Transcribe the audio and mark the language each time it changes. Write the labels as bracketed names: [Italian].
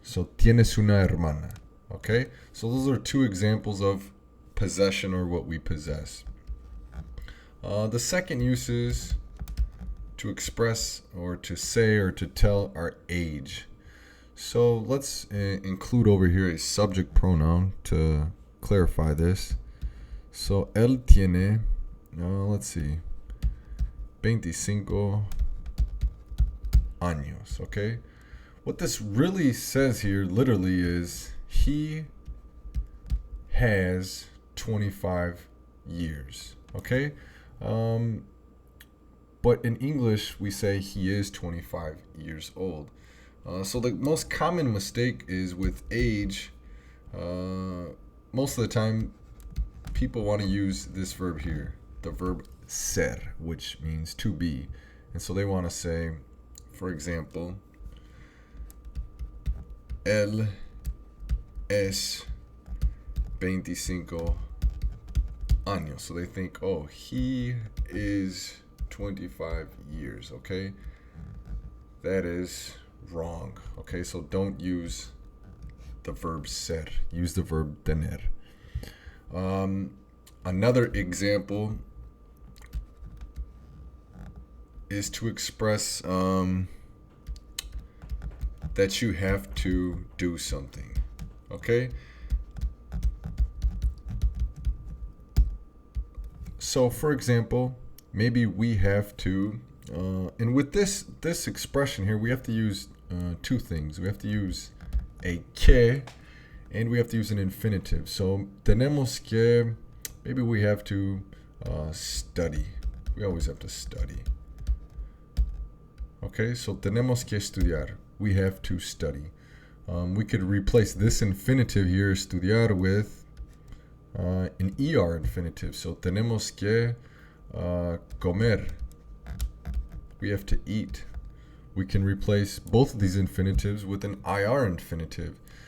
[English] So [Spanish] tienes una hermana. [English] Okay, so those are two examples of possession or what we possess. The second use is to express or to say or to tell our age. So let's include over here a subject pronoun to clarify this. So [Spanish] él tiene, [English] let's see, [Spanish] 25 años, [English] okay? What this really says here literally is he has 25 years, okay? But in English, we say he is 25 years old. So the most common mistake is with age. Most of the time, people want to use this verb here, the verb ser, which means to be. And so they want to say, for example, [Spanish] él es 25 años. [English] So they think, oh, he is 25 years, okay? That is wrong, okay? So don't use the verb ser, use the verb tener. Another example is to express that you have to do something, okay? So for example, maybe we have to, and with this expression here, we have to use two things. We have to use a que, and we have to use an infinitive. So [Spanish] tenemos que, [English] maybe we have to study. We always have to study. Okay, so [Spanish] tenemos que estudiar. [English] We have to study. We could replace this infinitive here, estudiar, with an ER infinitive. So [Spanish] tenemos que comer. [English] We have to eat. We can replace both of these infinitives with an IR infinitive.